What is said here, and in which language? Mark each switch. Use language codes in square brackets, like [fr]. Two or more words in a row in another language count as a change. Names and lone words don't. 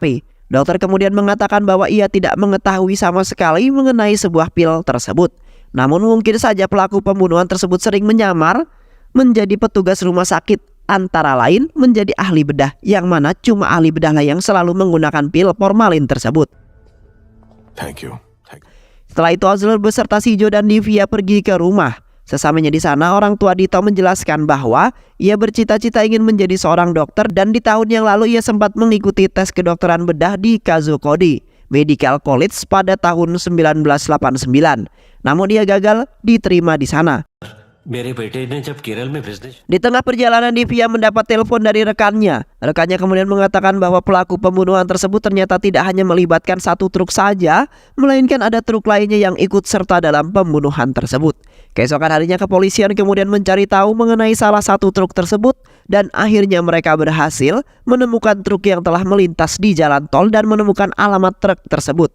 [id] Dokter kemudian mengatakan bahwa ia tidak mengetahui sama sekali mengenai sebuah pil tersebut. Namun mungkin saja pelaku pembunuhan tersebut sering menyamar menjadi petugas rumah sakit, antara lain menjadi ahli bedah, yang mana cuma ahli bedahlah yang selalu menggunakan pil formalin tersebut. [en] Thank you. [id] Setelah itu Osler beserta Sijo dan Divya pergi ke rumah. Sesampainya di sana, orang tua Dito menjelaskan bahwa ia bercita-cita ingin menjadi seorang dokter dan di tahun yang lalu ia sempat mengikuti tes kedokteran bedah di Kozhikode Medical College pada tahun 1989. Namun ia gagal diterima di sana. [hi] मेरे बेटे ने जब केरल में बिजनेस [id] Di tengah perjalanan Divya mendapat telepon dari rekannya. Rekannya kemudian mengatakan bahwa pelaku pembunuhan tersebut ternyata tidak hanya melibatkan satu truk saja, melainkan ada truk lainnya yang ikut serta dalam pembunuhan tersebut. Keesokan harinya kepolisian kemudian mencari tahu mengenai salah satu truk tersebut dan akhirnya mereka berhasil menemukan truk yang telah melintas di jalan tol dan menemukan alamat truk tersebut.